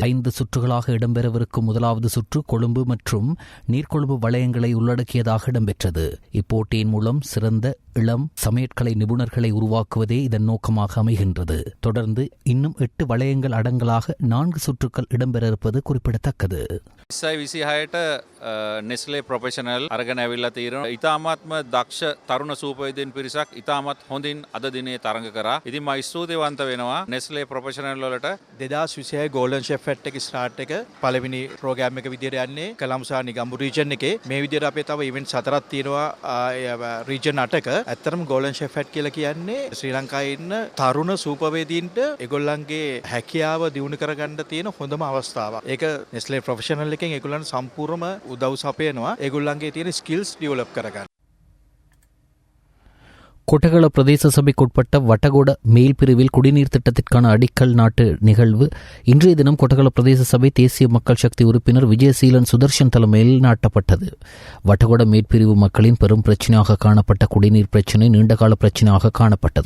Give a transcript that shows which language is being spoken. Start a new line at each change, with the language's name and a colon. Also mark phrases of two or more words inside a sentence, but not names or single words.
Tamil: 5 சுற்றுகளாக இடம்பெறவிருக்கும் முதலாவது சுற்று கொழும்பு மற்றும் நீர்கொழும்பு வளையங்களை உள்ளடக்கியதாக இடம்பெற்றது. இப்போட்டியின் மூலம் சிறந்த இளம் சமையற்கலை நிபுணர்களை உருவாக்குவதே இதன் நோக்கமாக அமைகின்றது. தொடர்ந்து இன்னும் 8 வளையங்கள் அடங்கலாக 4 சுற்றுக்கள் இடம்பெற இருப்பது குறிப்பிடத்தக்கது.
Sinhala: 26ට නෙස්ලේ ප්‍රොෆෙෂනල් අරගෙන ඇවිල්ලා තියෙනවා. ඉතාමත්ම දක්ෂ තරුණ සූපවේදීන් පිරිසක් ඉතාමත් හොඳින් අද දිනේ තරඟ කරා. ඉතින් මම ස්තුතිවන්ත වෙනවා නෙස්ලේ ප්‍රොෆෙෂනල් වලට. 2026 ගෝල්ඩන් ෂෙෆ් එක ස්ටාර්ට් එක පළවෙනි ප්‍රෝග්‍රෑම් එක විදියට යන්නේ කලම්සා නිගම්බු රීජන් එකේ. මේ විදියට අපේ තව ඉවෙන්ට් 4ක් තියෙනවා රීජන් 8ක. ඇත්තටම ගෝල්ඩන් ෂෙෆ් කියලා කියන්නේ ශ්‍රී ලංකාවේ ඉන්න තරුණ සූපවේදීන්ට ඒගොල්ලන්ගේ හැකියාව දියුණු කරගන්න තියෙන හොඳම අවස්ථාවක්. ඒක නෙස්ලේ ප්‍රොෆෙෂනල් එකෙන් ඒගොල්ලන් සම්පූර්ණම උදව් සපයනවා ඒගොල්ලන්ගේ තියෙන
English: skills develop
Sinhala: කරගන්න.
Tamil: கொட்டகள பிரதேச சபைக்குட்பட்ட வட்டகோட மேல் பிரிவில் குடிநீர் திட்டத்திற்கான அடிக்கல் நாட்டு நிகழ்வு இன்றைய தினம் கொட்டகள பிரதேச சபை தேசிய மக்கள் சக்தி உறுப்பினர் விஜயசீலன் சுதர்ஷன் தலைமையில் நாட்டப்பட்டது. வட்டகோட மேற்பிரிவு மக்களின் பெரும் பிரச்சினையாக காணப்பட்ட குடிநீர் பிரச்சினை நீண்டகால பிரச்சினையாக காணப்பட்டது.